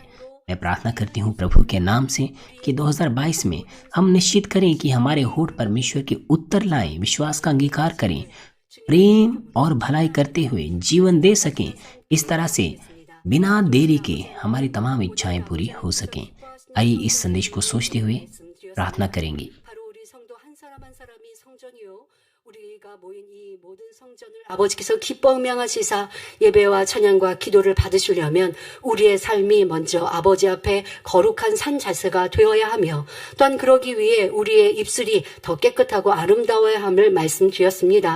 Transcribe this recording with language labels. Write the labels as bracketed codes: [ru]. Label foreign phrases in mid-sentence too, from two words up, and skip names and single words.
[hi] मैं प्रार्थना करती हूँ प्रभु के नाम से कि 2022 में हम निश्चित करें कि हमारे होंठ परमेश्वर के उत्तर लाएं, विश्वास का अंगीकार करें, प्रेम और भलाई करते हुए जीवन दे सकें। इस तरह से बिना देरी के हमारी तमाम इच्छाएं पूरी हो सकें। आइए इस संदेश को सोचते हुए प्रार्थना करेंगे। [ko] 바로 우리 성도 한 사람 한 사람이 성전이요 우리가 모인 이 모든 성전을 아버지께서 기뻐 음양하시사 예배와 찬양과 기도를 받으시려면 우리의 삶이 먼저 아버지 앞에 거룩한 산 자세가 되어야 하며 또한 그러기 위해 우리의 입술이 더 깨끗하고 아름다워야 함을 말씀드렸습니다.